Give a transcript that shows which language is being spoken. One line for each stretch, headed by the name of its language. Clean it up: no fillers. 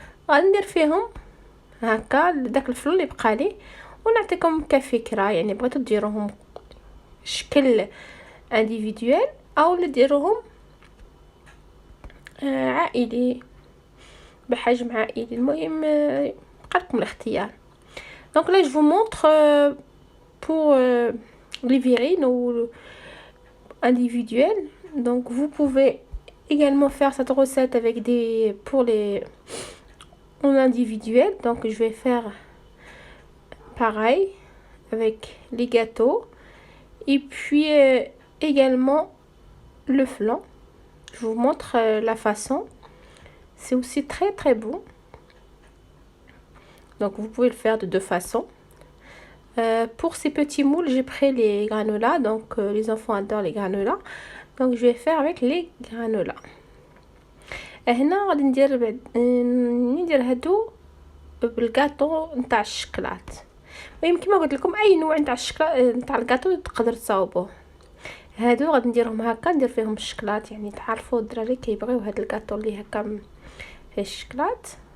Arabic: غندير فيهم هكا داك الفلون اللي بقى لي ونعطيكم كفكره، يعني بغيتو ديروهم شكل انديفيدوال او ديروهم عائلي بحجم عائلي، المهم بقى لكم الاختيار.
French: Donc là je vous montre pour les virines ou individuelles. Donc vous pouvez également faire cette recette avec pour les en individuel. Donc je vais faire pareil avec les gâteaux et puis également le flan. Je vous montre la façon, c'est aussi très très bon. Donc vous pouvez le faire de deux façons. Pour ces petits moules j'ai pris les granolas, donc les enfants adorent les granolas, donc je vais faire avec les granolas.
Arabic: هنا غادي ندير هادو بالكاطو نتاع الشكلاط. المهم كما قلت لكم اي نوع نتاع الشكلاط نتاع الكاطو تقدر تصاوبوه. هادو غادي نديرهم هكا، ندير فيهم الشكلاط، يعني تعرفوا الدراري كيبغيو هاد الكاطو اللي هكا فيه الشكلاط.